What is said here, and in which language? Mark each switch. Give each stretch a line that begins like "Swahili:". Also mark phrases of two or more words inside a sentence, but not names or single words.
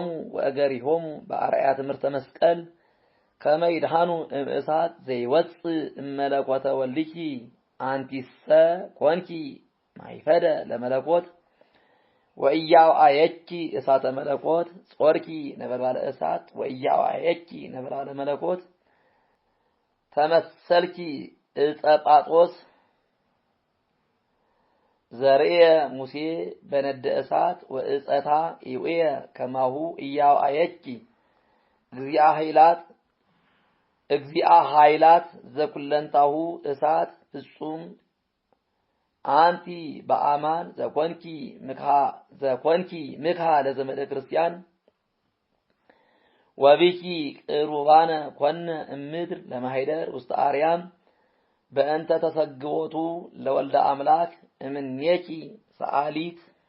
Geez: ወእገሪሆሙ በአርአያ ትምህርተ መስቀል ከመ ይድኃኑ እምእሳት ዘይወፅእ እመለኮተ ወልኪ አንቲሰ ኮንኪ ማይፈደ ለመለኮት ወኢያውአየኪ እሳተ መለኮት ጾርኪ ነበልባለ እሳት ወኢያውአየኪ ነበልባለ መለኮት ተመሰልኪ ዕፀ ጳጦስ ዘርኤ ሙሴ በነደ እሳት ወዕፀታ ኢውየ ከማሁ ኢያውአየኪ እግዚአ ኃይላት ዘኩለንታሁ እሳት ፍጹም አንቲ በአማን ዘኮንኪ ምክሃ ለዘመደ ክርስቲያን ወቢኪ ቅሩባነ ኮነ እምድር ለማይደር ውስተ አርያም በእንተ ተሰግቦቱ ለወልደ አምላክ እምኔኪ ሰአሊት